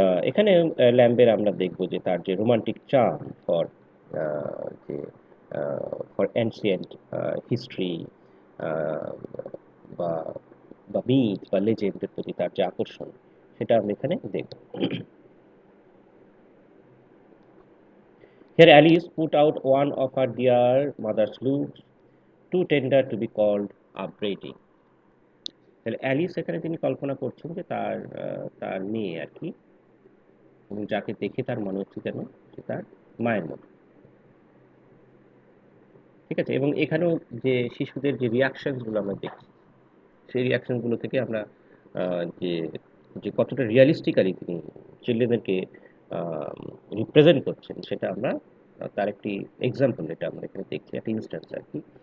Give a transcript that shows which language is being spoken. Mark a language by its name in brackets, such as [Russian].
[Bangla] এখানে ল্যাম্বের আমরা দেখব যে তার যে [English] romantic charm for যে for ancient history [Bangla] বা বা মিথ বা লেজেন্ডের প্রতি তার যে আকর্ষণ, সেটা আমরা এখানে দেখব। [English] Here Alice put out one of her dear mother's looks, too tender to be called upbraiding. [Bangla] তাহলে অ্যালিস এখানে তিনি কল্পনা করছেন যে তার তার মেয়ে আর কি, এবং যাকে দেখে তার মনে হচ্ছে যেন সে তার মায়ের মতো। ঠিক আছে? এবং এখানেও যে শিশুদের যে রিয়াকশনস গুলো আমরা দেখছি, সেই রিয়াকশন গুলো থেকে আমরা যে যে কতটা রিয়ালিস্টিক্যালি তিনি চিলড্রেনদেরকে রিপ্রেজেন্ট করছেন, সেটা আমরা তার একটি এক্সাম্পল এটা আমরা এখানে দেখছি, একটা ইনস্ট্যান্স আর কি।